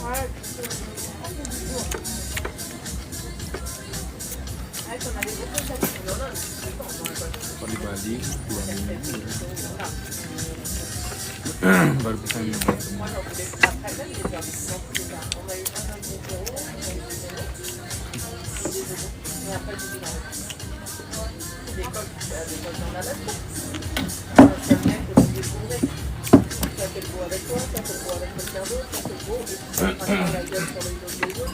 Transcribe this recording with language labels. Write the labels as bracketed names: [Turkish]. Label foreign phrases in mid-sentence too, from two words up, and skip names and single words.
[Indonesian] Kalau di Bali 2 minggu baru bisa nyoba semua. [French] Ça fait le beau avec toi, ça fait le beau avec quelqu'un d'autre, ça fait le beau, et tu vas prendre la gueule sur les autres.